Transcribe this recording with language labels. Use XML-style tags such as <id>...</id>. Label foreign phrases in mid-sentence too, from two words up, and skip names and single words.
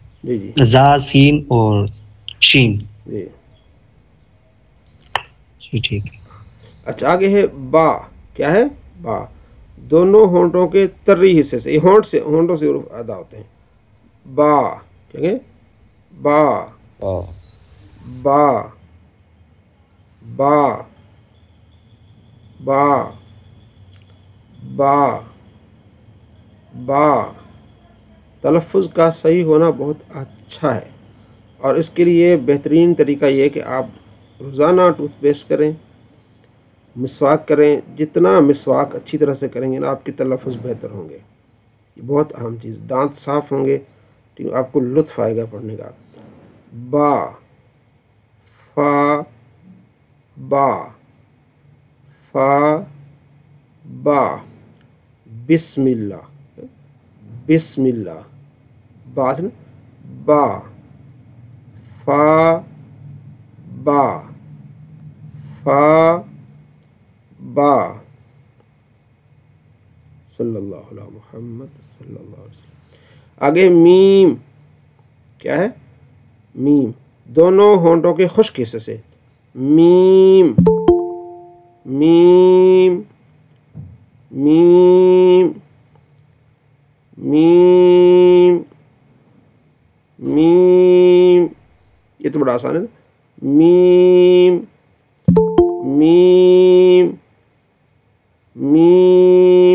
<ur>جی جی زا، سین اور شین. جی. جی ٹھیک ہے. اچھا آگے ہے با. کیا ہے؟ با. دونوں ہونٹوں کے تری حصے سے، یہ ہونٹوں سے حروف ادا ہوتے ہیں. با، کیا کہ با با با با با با. تلفظ کا صحیح ہونا بہت اچھا ہے، اور اس کے لیے بہترین طریقہ یہ ہے کہ آپ روزانہ</ur> <en>tooth paste</en> <ur>کریں، مسواک کریں. جتنا مسواک اچھی طرح سے کریں گے نا، آپ کے تلفظ بہتر ہوں گے. یہ بہت اہم چیز. دانت صاف ہوں گے تو آپ کو لطف آئے گا پڑھنے کا. با فا با فا با.</ur> <ar>بسم اللہ، بسم اللہ،</ar> <ur>بات نا با، فا با، فا با،</ur> <ar>صلی اللہ علیہ محمد صلی اللہ علیہ وسلم۔</ar> <ur>آگے میم، کیا ہے؟ میم، دونوں ہونٹوں کے خشک حصے سے، میم میم میم میم میم، یہ تو بڑا آسان ہے نا، میم میم میم۔</ur>